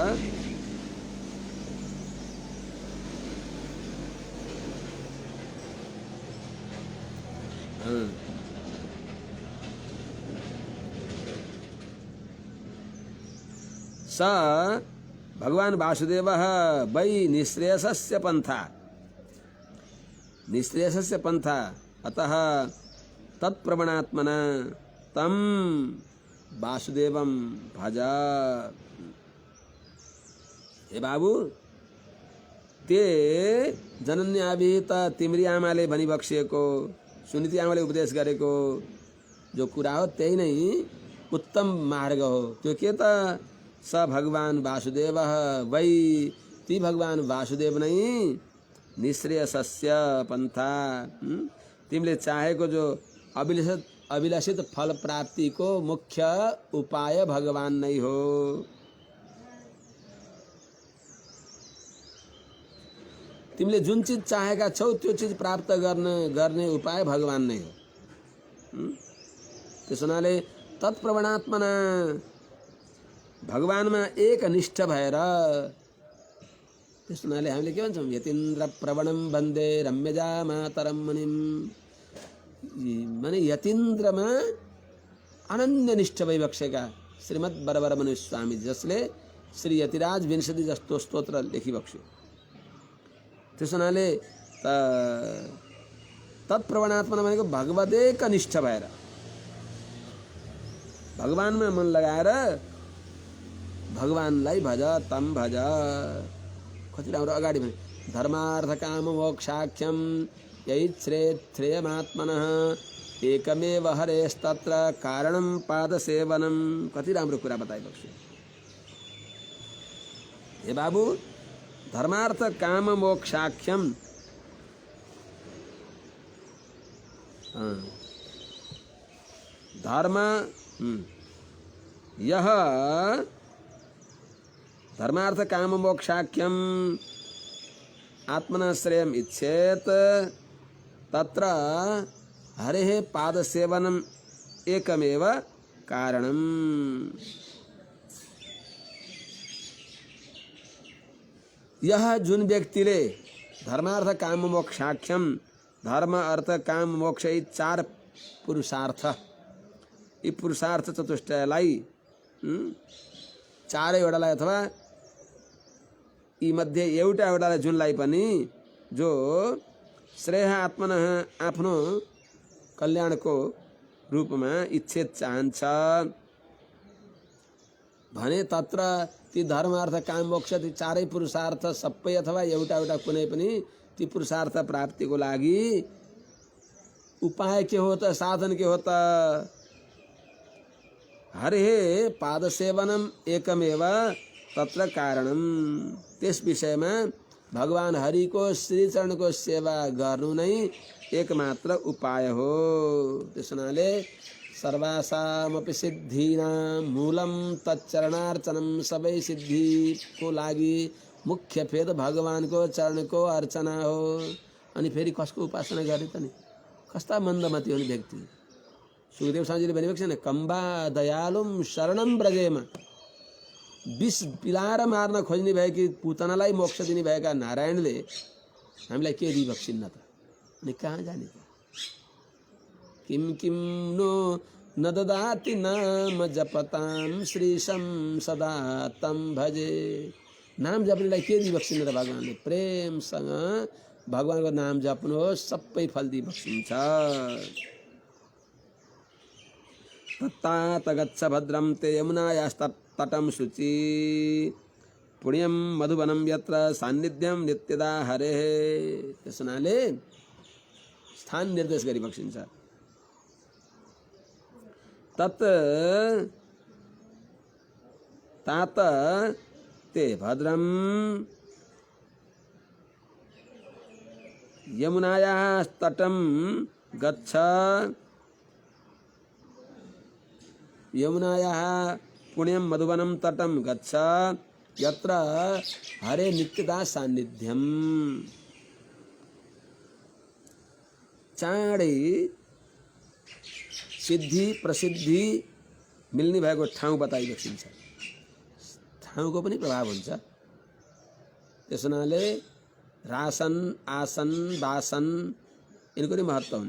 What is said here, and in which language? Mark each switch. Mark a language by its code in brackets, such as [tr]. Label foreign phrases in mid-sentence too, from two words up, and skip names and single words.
[sa] स भगवान वासुदेवः वै निःश्रेयसस्य पंथा निःश्रेयसस्य पंथा अतः तत्प्रवणात्मना तम वासुदेवं भज। [ne] हे बाबू [sa] ते जनन्याभिहित [ne] तिम्री आमाले भनिबक्सिएको सुनीति आमाले उपदेश गरेको जो कुरा हो त्यही नै उत्तम मार्ग हो। त्यो के त [sa] स भगवान वासुदेव वै [ne] ती भगवान वासुदेव नै [sa] निःश्रेयसस्य पंथा [ne] तिमीले चाहेको जो अभिलषित फल प्राप्ति को मुख्य उपाय भगवान नै हो। तिमीले जुन चीज चाहेका छौ त्यो चीज प्राप्त गर्ने उपाय भगवान नै हो। त्यसो हुनाले तत्प्रवणात्मना भगवानमा एक निष्ठ भएर त्यसो हुनाले हामीले के भन्छौँ [sa] यतीन्द्र प्रवणम वन्दे रम्यजा मातरम मुनिम [ne] माने यतीन्द्रमा अनन्य निष्ठ भइबक्सेका श्रीमद् बरबर मुनि स्वामी जसले श्री यतिराज विंशति जस्तो स्तोत्र लेखिबक्स्यो। त्यसो हुनाले तत्प्रवणात्मना भनेको भगवदेक निष्ठ भएर भगवानमा मन लगाएर भगवानलाई भज [sa] तम भज। [ne] कति राम्रो अगाडि भने [sa] धर्मार्थ काम मोक्षाख्यम यैच्छ्रेयमात्मनः एकमेव हरेस्तत्र कारणं पादसेवनम। [ne] कति राम्रो कुरा बताइबक्स्यो। हे बाबू [sa] धर्मार्थ काम मोक्षाख्यम धर्म यह धर्मार्थ काम मोक्षाख्यम आत्मना श्रेयम इच्छेत तत्र हरेः पादसेवनम एकमेव कारणम। [ne] यह जुन व्यक्तिले [sa] धर्मार्थ काम मोक्षाख्यम [ne] धर्म अर्थ काम मोक्ष यी चार पुरुषार्थ यी पुरुषार्थ चतुष्टयलाई चारैवटालाई अथवा यी मध्ये एउटालाई जुनलाई पनि जो [sa] श्रेय आत्मनः [ne] आफ्नो कल्याणको रूपमा इच्छेत चाहन्छ भने तत्र ती धर्म अर्थ काम मोक्ष ती चारै पुरुषार्थ सबै अथवा एउटा कुनै पनि ती पुरुषार्थ प्राप्तिको लागि उपाय के हो त साधन के हो त [sa] हरेः पादसेवनम एकमेव तत्र कारणम। [ne] त्यस विषयमा भगवान हरि को श्री चरण को सेवा गर्नु नै एकमात्र उपाय हो। त्यस हुनाले [sa] सर्वासामपि सिद्धीनां मूलम तच्चरणार्चनम [ne] सबै सिद्धिको लागि मुख्य फेद भगवान को चरण को अर्चना हो। अनि फेरि कसको उपासना गर्ने त नि कस्ता मन्दमती हुने व्यक्ति। सुखदेव स्वामीजीले भनेको छैन [sa] कम्बा दयालुम शरणम ब्रजेमा [ne] विष पिलाएर मार्न खोज्ने भएकी पुतनालाई मोक्ष दिने भएका नारायणले हामीलाई के दिबक्सिन्न त अनि कहाँ जाने त। [sa] किम किम नो न ददाति नाम जपताम श्रीशम सदा तम भजे। [ne] नाम जप्नेलाई के दिइबक्सिन्छ र भगवानले? प्रेमसँग भगवानको नाम जप्नुहोस्, सबै फल दिइबक्सिन्छ। [sa] तत्तात गच्छ भद्रम ते यमुनायास्तटं शुचि पुण्यम मधुवनम यत्र सान्निध्यम नित्यदा हरे। [ne] त्यस हुनाले स्थान निर्देश गरिबक्सिन्छ। [sa] तत् तात ते भद्रम यमुनायास्तटं गच्छ। यमुनायाः पुण्यम मधुवनम तटम गच्छ यत्र हरे नित्यदा सान्निध्यम। [ne] चाँडै सिद्धि प्रसिद्धि मिल्ने भएको ठाउँ बताइबक्सिन्छ। ठाउँको पनि प्रभाव हुन्छ। त्यस हुनाले रासन आसन वासन यिनको पनि महत्त्व हुन्छ।